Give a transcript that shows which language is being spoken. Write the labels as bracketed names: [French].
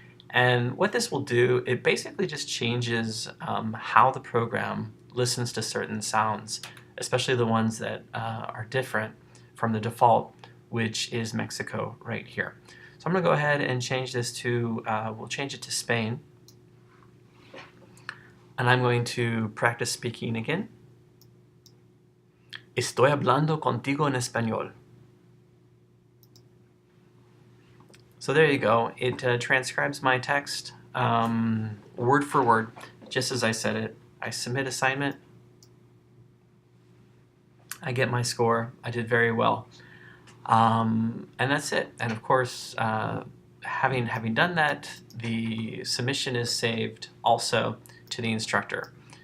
[English] And what this will do, it basically just changes how the program listens to certain sounds, especially the ones that are different from the default, which is Mexico right here. So I'm going to go ahead and change this to, we'll change it to Spain. And I'm going to practice speaking again. [Spanish] Estoy hablando contigo en español. [English] So there you go. It transcribes my text word for word, just as I said it. I submit assignment. I get my score. I did very well. And that's it. And of course, having done that, the submission is saved also to the instructor.